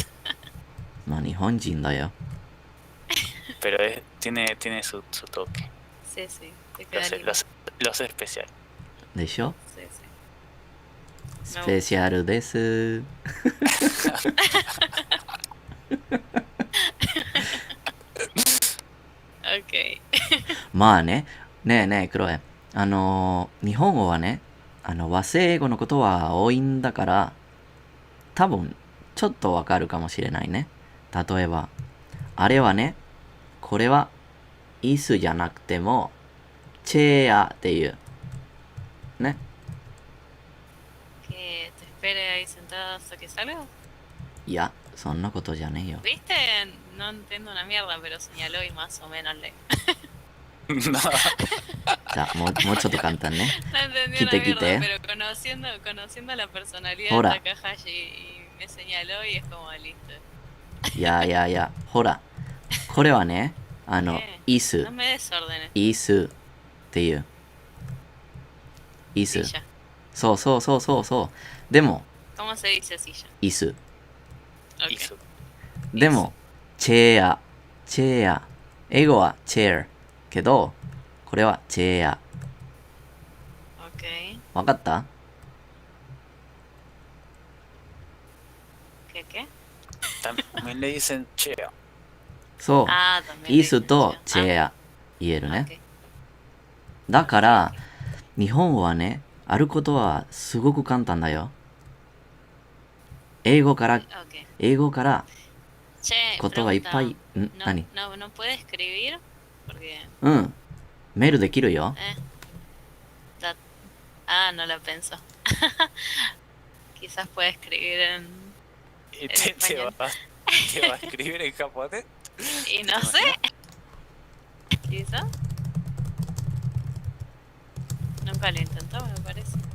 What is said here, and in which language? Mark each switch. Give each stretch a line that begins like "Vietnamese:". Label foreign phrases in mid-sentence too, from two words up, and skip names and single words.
Japanese: まあ日本人だよ
Spanish: Pero tiene su toque. Sí, sí, te Lo queda hace, lindo. lo hace especial.
Japanese: でしょ
Spanish: Sí, sí.
Japanese: スペシャルです
Spanish: Ok.
Japanese: まあねねえねえクロエ日本語はね和製英語のことは多いんだから多分ちょっとわかるかもしれないね例えばあれはねこれは椅子じゃなくてもチェアっていうね
Spanish: Que te espere ahí sentada hasta que salga.
Japanese: いやそんなことじゃねえよ
Spanish: ¿Viste? No entiendo una mierda, pero señaló y más o menos le. No,
Japanese: じゃあもうちょっと簡単ね
Spanish: No entendí Quite, una mierda, quite. pero conociendo la personalidad Ahora. de Takahashi y me señaló y es como listo.
Japanese: いやいやいやほらこれはね椅子
Spanish: No me des órdenes.
Japanese: 椅子っていう椅子
Spanish: Silla.
Japanese: そうそうそうそうそうでも
Spanish: ¿Cómo se dice silla?
Japanese: 椅子
Spanish: Ok. hizo.
Japanese: でもチェア、チェア。英語はチェア。けど、これはチェア。
Spanish: Ok.
Japanese: わかった？
Spanish: ¿Qué? También le dicen chea.
Japanese: そう。
Spanish: Ah, también.
Japanese: 椅子とチェア言えるね。
Spanish: Ok.
Japanese: だから、日本語はね、あることはすごく簡単だよ。英語から、
Spanish: Ok.
Japanese: 英語から
Spanish: Che,
Japanese: ことはいっぱい、
Spanish: pregunta.
Japanese: 何？
Spanish: No puede escribir porque
Japanese: うん。メールできるよ。
Spanish: Ah, no lo pensó. Quizás puede escribir ¿Y en te español. va a escribir en japonés? Y no sé. Quizás. Nunca lo intentó, me parece.